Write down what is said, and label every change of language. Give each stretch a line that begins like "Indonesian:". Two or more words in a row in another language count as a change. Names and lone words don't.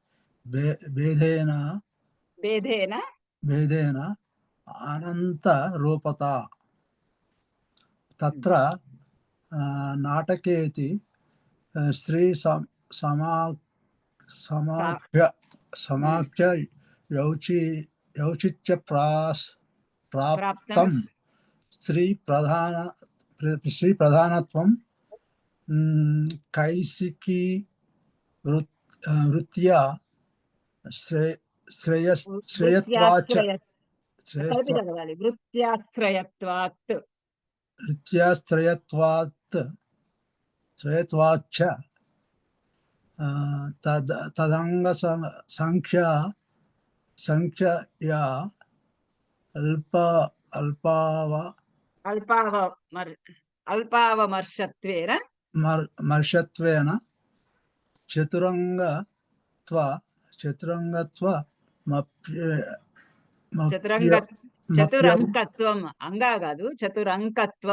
Sanskrit: భేదేన అనంత రూపత తత్ర నాటకేతి స్త్రీ సమాఖ్య యౌచిత్య ప్రాప్తం స్త్రీ ప్రధానత్వం कैसिकी वृत्त्या श्रेयत्वाच
Telugu: వృత్యాశ్రయ కలిపి చదవాలి. వృత్యాశ్రయత్వాత్
Sanskrit: श्रेयत्वाच्च तदंग संख्यया అల్పావమర్షత్వేన మర్షత్వేన
Telugu: చతురంకత్వం అంగా కాదు, చతురంకత్వం